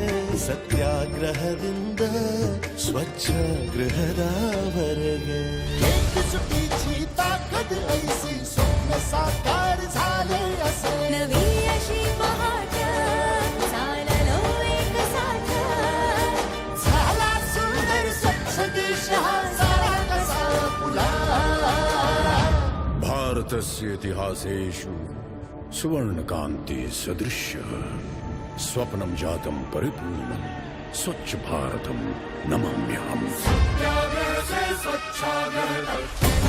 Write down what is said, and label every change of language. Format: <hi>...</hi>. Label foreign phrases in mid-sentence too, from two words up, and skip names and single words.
<kn>ಸತ್ಯಾಗ್ರಹದಿಂದ ಸ್ವಚ್ಛಾಗ್ರಹದವರೆಗೆ</kn> <mr>ताकद ऐसी स्वप्न साकार झाले असे. नवी अशी पहाट चाललो एक साथ, झाला सुंदर स्वच्छ देश हा सारा कसा फुला.</mr> <sa>भारतस्य इतिहासेषु सुवर्णकान्ति सदृश्यः स्वप्नं जातं परिपूर्णं स्वच्छ भारतं नमाम्यहम्.</sa> <hi>सत्याग्रह से स्वच्छाग्रह तक</hi>